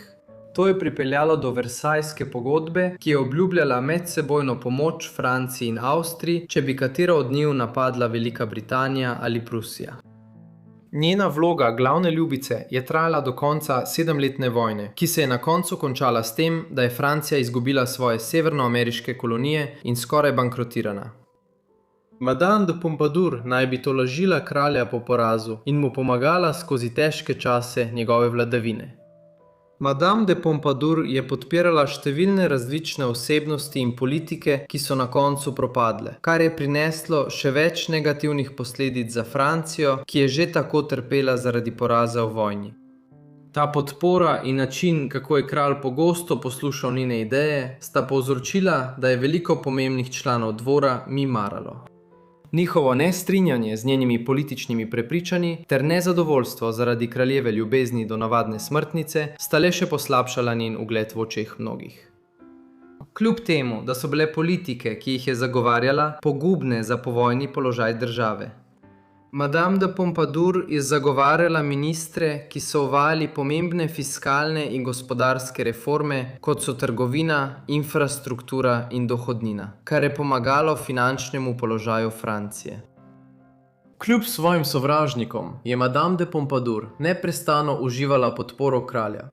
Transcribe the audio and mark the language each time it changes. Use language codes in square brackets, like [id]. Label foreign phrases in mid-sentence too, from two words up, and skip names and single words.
[sl] To je pripeljalo do Versajske pogodbe, ki je obljubljala medsebojno pomoč Franciji in Avstriji, če bi katero od njiju napadla Velika Britanija ali Prusija. Njena vloga glavne ljubice je trajala do konca 7-letne vojne, ki se je na koncu končala s tem, da je Francija izgubila svoje severnoameriške kolonije in skoraj bankrotirana. Madame de Pompadour naj bi tolažila kralja po porazu in mu pomagala skozi težke čase njegove vladavine. Madame de Pompadour je podpirala številne različne osebnosti in politike, ki so na koncu propadle, kar je prineslo še več negativnih posledic za Francijo, ki je že tako trpela zaradi poraza v vojni. Ta podpora in način, kako je kralj pogosto poslušal njene ideje, sta povzročila, da je veliko pomembnih članov dvora mimaralo. Njihovo nestrinjanje z njenimi političnimi prepričanji ter nezadovoljstvo zaradi kraljeve ljubezni do navadne smrtnice sta le še poslabšala njen ugled v očeh mnogih. Kljub temu, da so bile politike, ki jih je zagovarjala, pogubne za povojni položaj države. Madame de Pompadour je zagovarjala ministre, ki so uvajali pomembne fiskalne in gospodarske reforme, kot so trgovina, infrastruktura in dohodnina, kar je pomagalo finančnemu položaju Francije. Kljub svojim sovražnikom je Madame de Pompadour neprestano uživala podporo kralja.